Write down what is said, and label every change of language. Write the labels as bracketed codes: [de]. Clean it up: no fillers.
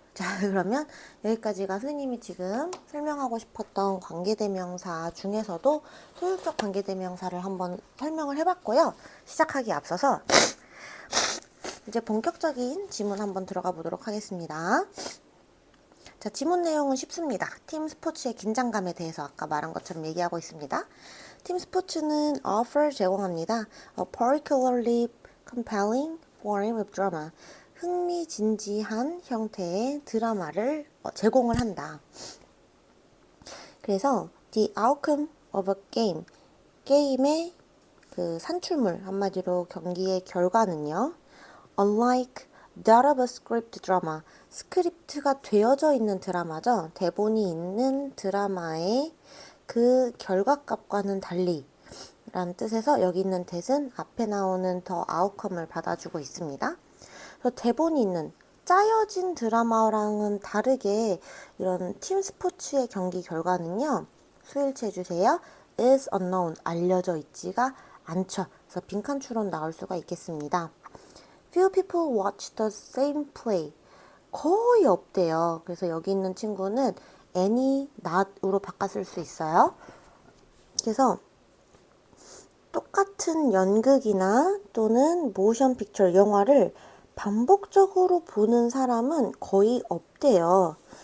[ko] 자, 그러면 여기까지가 선생님이 지금 설명하고 싶었던 관계대명사 중에서도 소유격 관계대명사를 한번 설명을 해봤고요. 시작하기에 앞서서 이제 본격적인 지문 한번 들어가 보도록 하겠습니다. 자, 지문 내용은 쉽습니다. 팀 스포츠의 긴장감에 대해서 아까 말한 것처럼 얘기하고 있습니다. 팀 스포츠는 offer 제공합니다. [en] A particularly compelling form of drama. [ko] 흥미진지한 형태의 드라마를 제공을 한다. 그래서 [en] the outcome of a game, [ko] 게임의 그 산출물, 한마디로 경기의 결과는요. [en] Unlike that of a script drama, [ko] 스크립트가 되어져 있는 드라마죠. 대본이 있는 드라마의 그 결과값과는 달리 라는 뜻에서 여기 있는 that은 앞에 나오는 더 outcome을 받아주고 있습니다. 그래서 대본이 있는 짜여진 드라마랑은 다르게 이런 팀 스포츠의 경기 결과는요. 수일치 해주세요. [en] is unknown, [ko] 알려져 있지가 않죠. 그래서 빈칸 추론 나올 수가 있겠습니다. [en] Few people watch the same play. [ko] 거의 없대요. 그래서 여기 있는 친구는 any, not으로 바꿨을 수 있어요. 그래서 똑같은 연극이나 또는 모션 픽처, 영화를 반복적으로 보는 사람은 거의 없대요.